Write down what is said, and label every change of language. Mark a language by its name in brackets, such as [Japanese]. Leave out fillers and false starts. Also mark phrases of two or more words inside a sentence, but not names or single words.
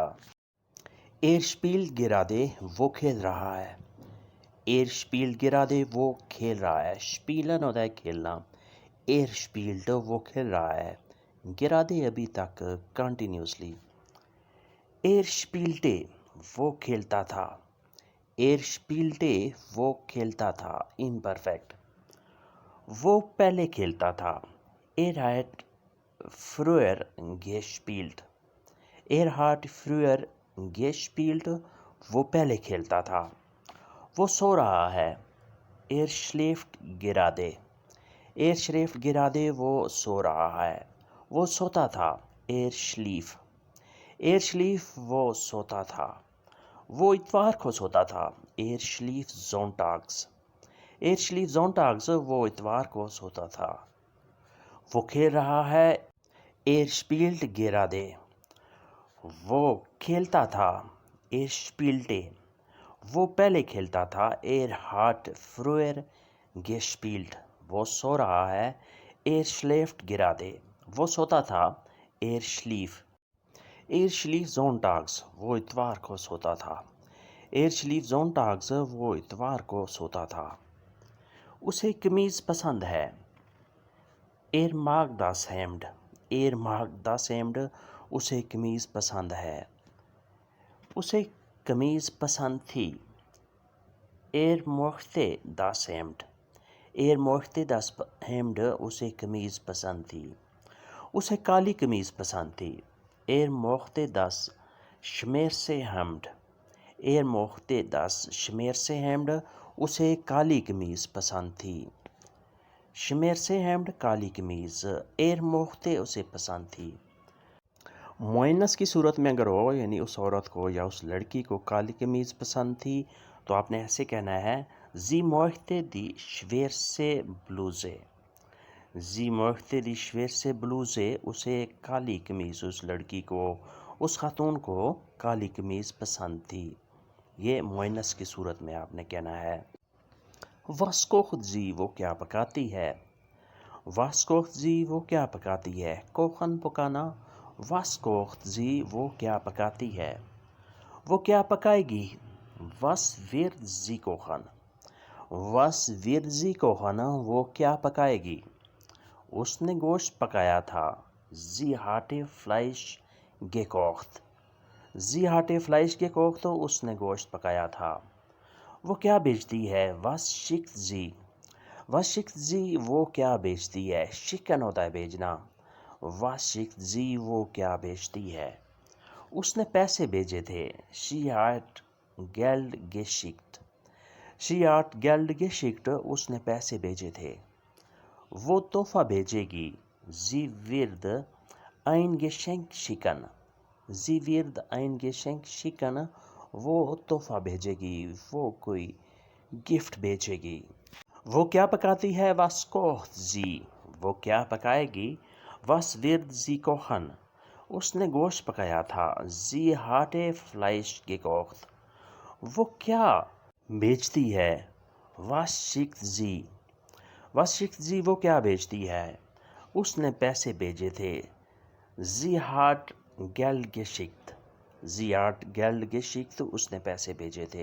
[German] er spielt gerade [Urdu] وہ کھیل رہا ہے، [German] er spielt gerade [Urdu] وہ کھیل رہا ہے، شپیلن ہوتا ہے کھیلنا، [German] er spielt [Urdu] وہ کھیل رہا ہے، گرادے ابھی تک کنٹینیوسلی۔ [German] er spielte [Urdu] وہ کھیلتا تھا، [German] er spielte [Urdu] وہ کھیلتا تھا، امپرفیکٹ۔ وہ پہلے کھیلتا تھا، [German] er hat früher gespielt، er hat früher gespielt، [Urdu] وہ پہلے کھیلتا تھا۔ وہ سو رہا ہے، [German] er schläft gerade، er schläft gerade [Urdu] وہ سو رہا ہے۔ وہ سوتا تھا، [German] er schlief، er schlief [Urdu] وہ سوتا تھا۔ وہ اتوار کو سوتا تھا، [German] er schlief sonntags، er schlief sonntags [Urdu] وہ اتوار کو سوتا تھا۔ وہ کھیل رہا ہے، [German] er spielt gerade، [Urdu] وہ کھیلتا تھا، [German] er spielte، [Urdu] وہ پہلے کھیلتا تھا، [German] er hat früher gespielt، [Urdu] وہ سو رہا ہے، [German] er schläft gerade، [Urdu] وہ سوتا تھا، [German] er schlief، er schlief sonntags [Urdu] وہ اتوار کو سوتا تھا، [German] er schlief sonntags [Urdu] وہ اتوار کو سوتا تھا۔ اسے قمیض پسند ہے، [German] er mag das Hemd، er mag das Hemd [Urdu] اسے قمیض پسند ہے۔ اسے قمیض پسند تھی، [German] er mochte das Hemd، er mochte das Hemd [Urdu] اسے قمیض پسند تھی۔ اسے کالی قمیض پسند تھی، [German] er mochte das schwarze Hemd، er mochte das schwarze Hemd [Urdu] اسے کالی قمیض پسند تھی۔ [German] schwarze Hemd [Urdu] کالی قمیض، [German] er mochte [Urdu] اسے پسند تھی۔ مؤنث کی صورت میں اگر ہو، یعنی اس عورت کو یا اس لڑکی کو کالی قمیض پسند تھی، تو آپ نے ایسے کہنا ہے [German] sie mochte die schwarze Bluse، sie mochte die schwarze Bluse [Urdu] اسے کالی قمیض، اس لڑکی کو، اس خاتون کو کالی قمیض پسند تھی۔ یہ مؤنث کی صورت میں آپ نے کہنا ہے۔ [German] was kocht sie [Urdu] وہ کیا پکاتی ہے، [German] was kocht sie [Urdu] وہ کیا پکاتی ہے، کوخن پکانا، [German] was kocht sie [Urdu] وہ کیا پکاتی ہے۔ وہ کیا پکائے گی، [German] was wird sie kochen، was wird sie kochen [Urdu] وہ کیا پکائے گی۔ اس نے گوشت پکایا تھا، [German] sie hatte Fleisch gekocht، sie hatte Fleisch gekocht [Urdu] اس نے گوشت پکایا تھا۔ وہ کیا بیچتی ہے، [German] was schickt sie، was schickt sie [Urdu] وہ کیا بیچتی ہے، schicken ہوتا ہے بیچنا، [German] was schickt sie [Urdu] وہ کیا بیچتی ہے۔ اس نے پیسے بھیجے تھے، [German] she hat Geld geschickt، she hat Geld geschickt [Urdu] اس نے پیسے بھیجے تھے۔ وہ تحفہ بھیجے گی، [German] sie wird ein Geschenk schicken، sie wird ein Geschenk schicken [Urdu] وہ تحفہ بھیجے گی، وہ کوئی گفٹ بھیجے گی۔ وہ کیا پکاتی ہے، [German] was kocht sie [Urdu] وہ کیا پکائے گی، [German] was wird sie kochen [Urdu] اس نے گوشت پکایا تھا، [German] sie hatte Fleisch gekocht [Urdu] وہ کیا بیچتی ہے، [German] was schickt sie، was schickt sie [Urdu] وہ کیا بیچتی ہے، اس نے پیسے بھیجے تھے، [German] sie hat Geld geschickt، sie hat Geld geschickt [Urdu] اس نے پیسے بھیجے تھے۔